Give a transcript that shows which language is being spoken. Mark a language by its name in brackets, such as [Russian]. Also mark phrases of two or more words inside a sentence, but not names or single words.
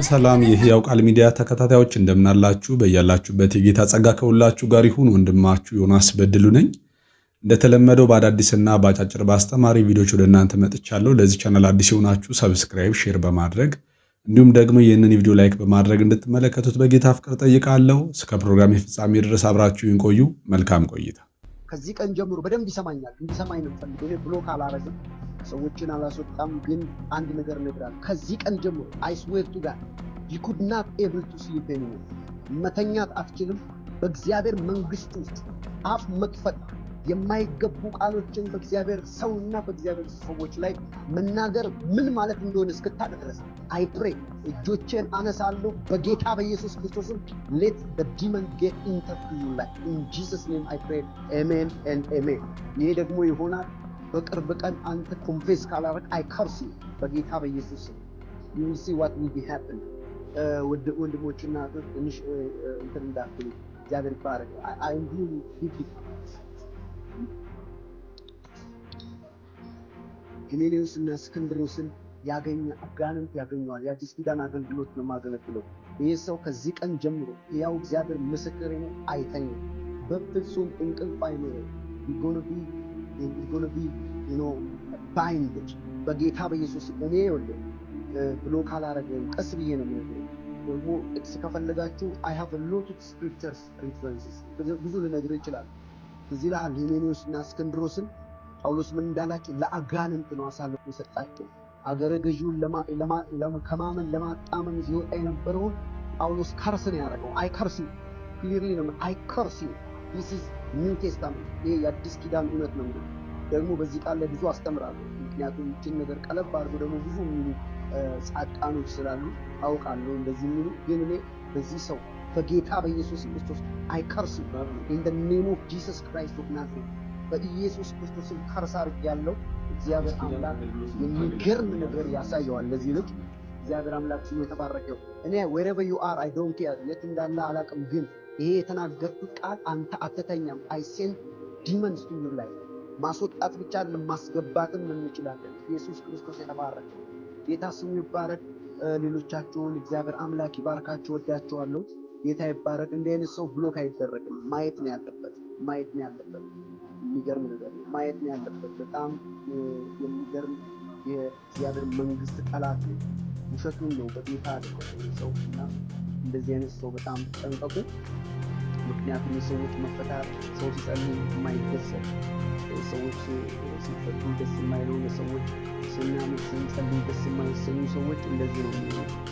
[Amharic] ሰላም የሕያው ቃል ሚዲያ ተከታታዮች እንደምናላችሁ፣ በእያላችሁበት የጌታ ጸጋ ከሁላችሁ ጋር ይሁን። ወንድማችሁ ዮናስ በድሉ ነኝ። እንደተለመደው በአዳዲስና በአጫጭር በአስተማሪ ቪዲዮዎች ወደ እናንተ መጥቻለሁ። ለዚህ ቻናል አዲስ የሆናችሁ ሰብስክራይብ፣ ሼር በማድረግ እንዲሁም ደግሞ ይህንን ቪዲዮ ላይክ በማድረግ እንድትመለከቱት በጌታ ፍቅር ጠይቃለሁ። እስከ ፕሮግራም ፍጻሜ ድረስ አብራችሁን ቆዩ። መልካም ቆይታ። ከዚህ ቀን ጀምሮ በደንብ ይሰማኛል። እንዲሰማኝ ነው ፈልገው። እኔ ብሎክ አላረግም፣ ሰዎችን አላስወጣም። ግን አንድ ነገር እነግራለሁ። ከዚህ ቀን ጀምሮ [English] I swear to God you could not able to sleep anymore። [Amharic] መተኛት አትችልም። በእግዚአብሔር መንግስት ውስጥ አፍ መክፈት የማይገቡ ቃሎችን በእግዚአብሔር ሰውና በእግዚአብሔር ሰዎች ላይ መናገር ምን ማለት እንደሆነ እስክታውቅ ድረስ [English] I pray [Amharic] እጆቼን አነሳለሁ በጌታ በኢየሱስ ክርስቶስም [English] let the demon get into your life in Jesus name I pray amen and amen። [Amharic] ይሄ ደግሞ ይሆናል በቅርብ ቀን አንተ ኮንፌስ ካላረክ [English] I curse you [Amharic] በጌታ በኢየሱስ [English] you will see what will be happen። [Amharic] ወንድሞችና ትንሽ እንትን እንዳትሉ እግዚአብሔር ይባረክ። [English] I am doing big [Amharic] ሄሌኔዎስና እስክንድሮስን ያገኘ አጋንንት ያገኘዋል። የአዲስ ኪዳን አገልግሎት ነው የማገለግለው። ይህ ሰው ከዚህ ቀን ጀምሮ ያው እግዚአብሔር ምስክሬ ነው አይተኛም፣ በፍጹም እንቅልፍ አይኖረው። [English] you're gonna be binded [Amharic] በጌታ በኢየሱስ እኔ ይኸውልህ ብሎ ካላረገኝ ቀስ ብዬ ነው የምነግርህ። ደግሞ ጥቅስ ከፈለጋችሁ [English] I have a lot of scriptures references [Amharic] ብዙ ልነግርህ ይችላል። እዚህ ላይ ሄሌኔዎስና እስክንድሮስን ጳውሎስ ምን እንዳላቸው ለአጋንንት ነው አሳልፎ የሰጣቸው። አገረ ገዢውን ከማመን ለማጣመም ሲወጣ የነበረውን ጳውሎስ ከርስን ያደረገው [English] I curse clearly [Amharic] ነው [English] I curse this is new testament [Amharic] ይሄ የአዲስ ኪዳን እውነት ነው። ደግሞ በዚህ ቃል ላይ ብዙ አስተምራለሁ። ምክንያቱም እቺን ነገር ቀለብ አድርጎ ደግሞ ብዙ የሚሉ ጻድቃኖች ስላሉ አውቃለሁ እንደዚህ የሚሉ። ግን እኔ በዚህ ሰው በጌታ በኢየሱስ ክርስቶስ [English] I curse in the name of Jesus Christ of Nazareth [Amharic] በኢየሱስ ክርስቶስም ከርስ አድርጌያለሁ። እግዚአብሔር አምላክ የሚገርም ነገር ያሳየዋል ለዚህ ልጅ። እግዚአብሔር አምላክ ስሙ የተባረከው። እኔ [English] wherever you are I don't care [Amharic] የት እንዳለ አላውቅም። ግን ይሄ የተናገርኩት ቃል አንተ አትተኛም። [English] I send demons to your life [Amharic] ማስወጣት ብቻ አይደለም ማስገባትም እንችላለን። ኢየሱስ ክርስቶስ የተባረከ ጌታ ስሙ ይባረክ። ሌሎቻችሁን እግዚአብሔር አምላክ ይባርካችሁ። ወዳችኋለሁ። ጌታ ይባረክ። እንደ አይነት ሰው ብሎክ አይደረግም። ማየት ነው ያለበት። የሚገርም ነገር ማየት ነው ያለበት። በጣም የሚገርም የእግዚአብሔር መንግስት ጠላት ነው። ውሸቱን ነው በጌታ ሰው እና እንደዚህ አይነት ሰው በጣም ጠንቀቁ። ምክንያቱም የሰዎች መፈታት ሰው ሲጸልይ የማይደሰት ሰዎች ሲፈቱ ደስ የማይለው ሰዎች ስናምን ስንጸልይ ደስ የማይሰኙ ሰዎች እንደዚህ ነው የሚሆነው።